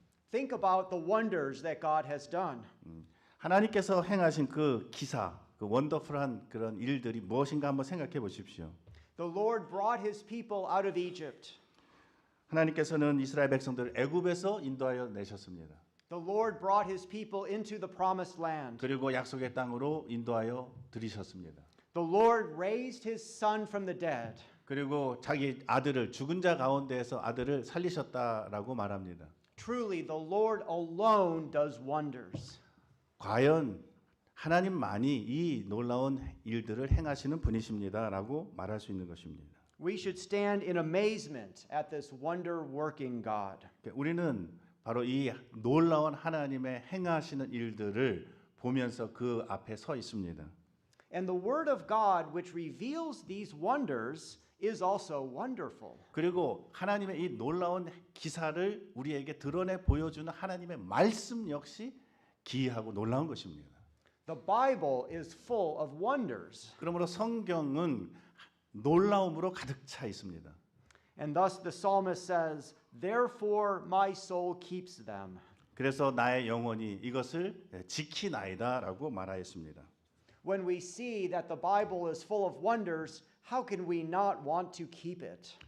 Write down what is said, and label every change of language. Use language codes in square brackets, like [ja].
[en] Think about the wonders that God has done. [ko] 하나님께서 행하신 그 기사 그 원더풀한 그런 일들이 무엇인가 한번 생각해 보십시오. [en] The Lord brought his people out of Egypt. [ko] 하나님께서는 이스라엘 백성들을 애굽에서 인도하여 내셨습니다. [en] The Lord brought his people into the promised land. [ko] 그리고 약속의 땅으로 인도하여 들이셨습니다. [en] The Lord raised his son from the dead. [ko] 그리고 자기 아들을 죽은 자 가운데에서 아들을 살리셨다라고 말합니다. [en] Truly, the Lord alone does wonders. [ko] 과연 하나님만이 이 놀라운 일들을 행하시는 분이십니다라고 말할 수 있는 것입니다. [en] We should stand in amazement at this wonder-working God. [ko] 우리는 바로 이 놀라운 하나님의 행하시는 일들을 보면서 그 앞에 서 있습니다. [en] And the word of God which reveals these wonders is also wonderful. [ko] 그리고 하나님의 이 놀라운 기사를 우리에게 드러내 보여주는 하나님의 말씀 역시 기이하고 놀라운 것입니다. [en] The Bible is full of wonders. [ko] 그러므로 성경은 놀라움으로 가득 차 있습니다. [en] And thus the psalmist says, "Therefore my soul keeps them." [ko] 그래서 나의 영혼이 이것을 지키나이다라고 말하였습니다. [en] When we see that the Bible is full of wonders, how can we not want to keep it?